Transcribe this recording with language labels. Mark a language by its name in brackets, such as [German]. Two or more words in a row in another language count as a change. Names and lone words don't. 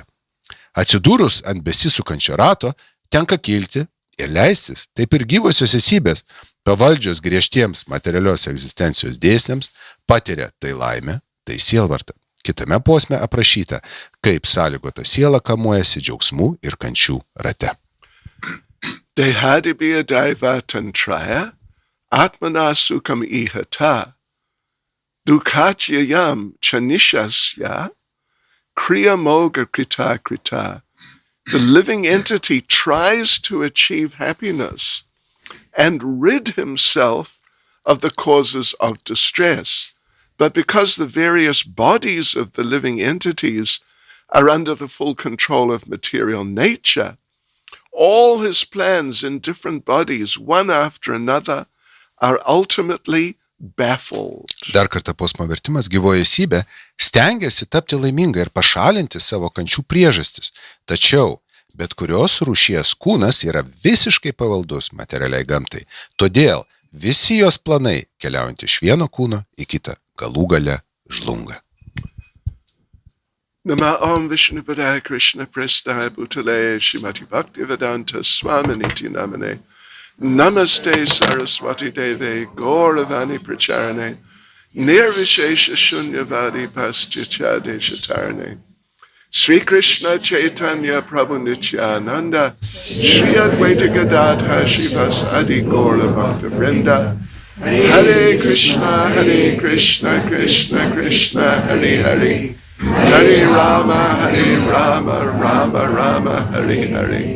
[Lithuanian] Atsidūrus ant besisukančio rato, tenka kilti ir leistis, taip ir gyvosios esybės, pavaldžios griežtiems materialios egzistencijos dėsniams, patiria tai laimę, tai sielvartą. Kitame posme aprašyta, kaip sąlygota siela kamuojasi džiaugsmų ir kančių rate. [Sanskrit] देहादिभ्यो दैवतन्त्रैर्, आत्मनः सुखम् ईहतः, दुःखात्ययं चानीशस्य, क्रिया मोघाः कृताः कृताः. [English] The living entity tries to achieve happiness and rid himself of the causes of distress. But because the various bodies of the living entities are under the full control of material nature, all his plans in different bodies, one after another, are ultimately baffled. [Lithuanian] Dar kartą posmo vertimas: gyvoji esybė stengiasi tapti laiminga ir pašalinti savo kančių priežastis. Tačiau, bet kurios rūšies kūnas yra visiškai pavaldus materialiai gamtai. Todėl visi jos planai, keliaujant iš vieno kūno į kitą, galų gale žlunga. [Sanskrit] नम ॐ विष्णुपादाय कृष्णप्रेष्ठाय भूतले श्रीमते भक्तिवेदान्त स्वामिन् इति नामिने नमस्ते सरस्वती देवे गौरवाणी प्रचारिणे निर्विशेष शून्यवादि पाश्चात्य देश तारिणे श्री कृष्ण चैतन्य प्रभु नित्यानन्द श्री अद्वैत गदाधर श्रीवास आदि गौर भक्त वृन्द हरे कृष्ण कृष्ण कृष्ण हरे हरे हरे राम, राम राम, हरे हरे.